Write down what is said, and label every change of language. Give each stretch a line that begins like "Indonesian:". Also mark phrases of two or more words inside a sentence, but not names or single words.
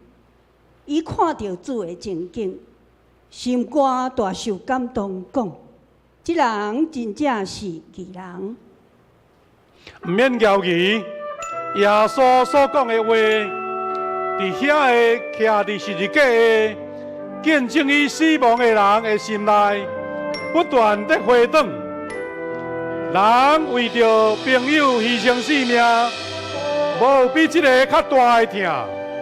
Min Nan Chinese: 伊看到主的情景，心肝大受感动，讲：这人真正是义人。毋免骄疑，耶稣所讲的话，伫遐个徛伫十字架的见证伊死亡的人的心内，不断地回转。人为着朋友牺牲性命，无有比这个较大的疼。